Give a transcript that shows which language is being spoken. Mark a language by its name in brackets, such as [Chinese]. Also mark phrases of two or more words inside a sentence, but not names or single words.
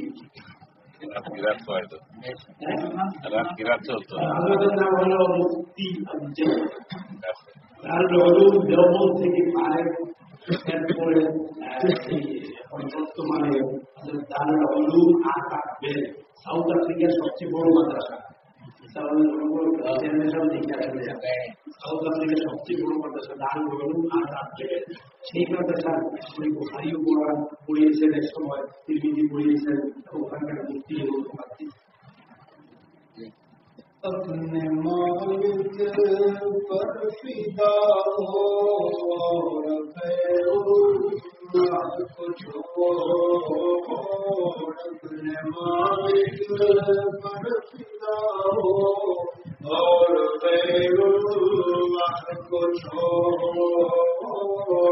[Bangla] আমাদের নাম হলো মুফতি আমজাদ দেওবন্দ থেকে আরেক এরপরে বর্তমানে দারুল উলুম আকাবের সাউথ আফ্রিকার সবচেয়ে বড় মাদ্রাসা. সাউথ আফ্রিকার সবচেয়ে বড় মাদ্রাসা দারুল উলুম আকাবের. সেই মাদ্রাসা বুখারীও পড়িয়েছেন এক সময়, তিরমিজি পড়িয়েছেন, ওখানকার মুফতি এবং [Urdu] اپنے مالک پر فدا ہو غیر اللہ کو چھوڑ. اپنے مالک پر فدا ہو اور غیر اللہ کو چھوڑ.